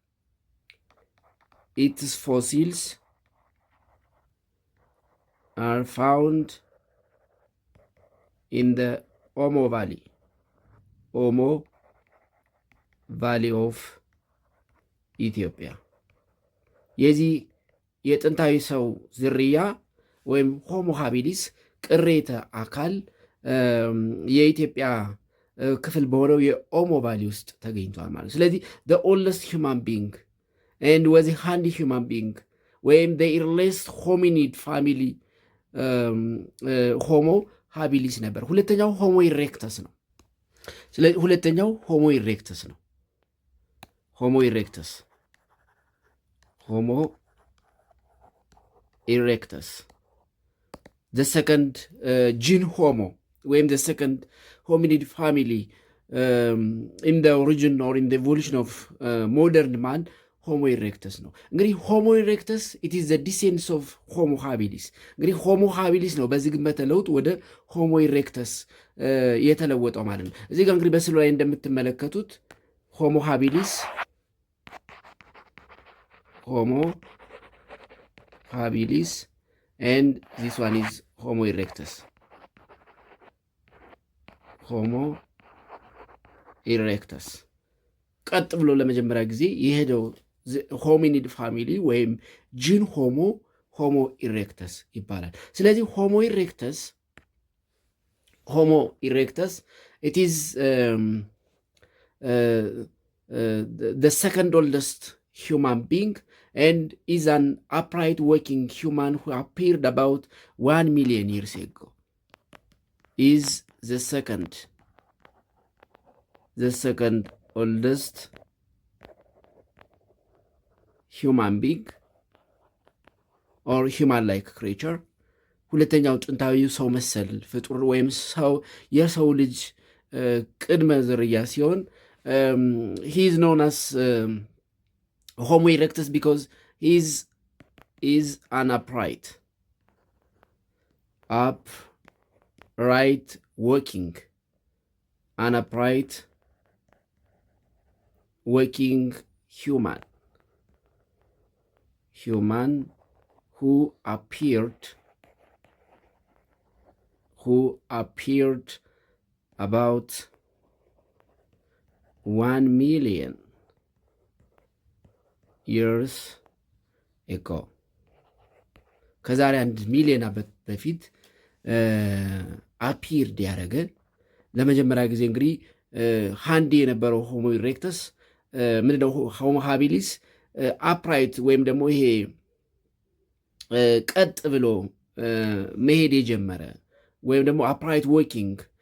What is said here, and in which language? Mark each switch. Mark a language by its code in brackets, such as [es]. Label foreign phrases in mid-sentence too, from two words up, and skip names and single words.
[en] Its fossils are found in the Omo Valley of Ethiopia. [am] የዚህ የጥንታዊ ሰው ዝርያ ወይም ሆሞ ሃቢሊስ ቅሬተ አካል የኢትዮጵያ ክፍል በሆነው የኦሞ ቫሊ ውስጥ ተገኝቷል ማለት። ስለዚህ [en] the oldest human being and was a handy human being [am] ወይም [en] the earliest hominid family [am] ሆሞ ሃቢሊስ ነበር። ሁለተኛው ሆሞ ኢሬክተስ ነው። ስለዚህ ሁለተኛው ሆሞ [en] ኢሬክተስ the second gene homo ወይም the second hominid family in the origin or in the evolution of modern man [am] ሆሞ ኢሬክተስ ነው። እንግዲህ ሆሞ ኢሬክተስ [en] it is the descendants of [am] ሆሞ ሃቢሊስ። እንግዲህ ሆሞ ሃቢሊስ ነው በዝግመተ ለውጥ ወደ ሆሞ ኢሬክተስ የተለወጠው ማለት ነው። እዚህ ጋር እንግዲህ በስዕሉ ላይ እንደምትመለከቱት ሆሞ ሃቢሊስ [en] and this one is [am] ሆሞ ኢሬክተስ ቀጥ ብሎ ለመጀመሪያ ጊዜ የሄደው [en] hominid family [am] ወይም ጂን ሆሞ ኢሬክተስ ይባላል። ስለዚህ ሆሞ [en] ኢሬክተስ it is the second oldest human being and is an upright working human who appeared about 1 million years ago. Is the second oldest human being or human-like creature. [am] ሁለተኛው ጥንታዊ ሰው መሰል ፍጡር ወይም የሰው ልጅ ቅድመ ዝርያ ሲሆን [en] he is known as Homo erectus because he is an upright working human who appeared about 1 million years ago [am] ከዛሬ 1 ሚሊዮን ዓመት በፊት አፒርድ ያደረገ ለመጀመሪያ ጊዜ እንግዲህ ሃንዲ የነበረው ሆሞ ኢሬክተስ ምንድነው ሆሞ ሃቢሊስ አፕራይት ወይም ደግሞ ይሄ ቀጥ ብሎ መሄድ የጀመረ ወይም ደግሞ [en] upright walking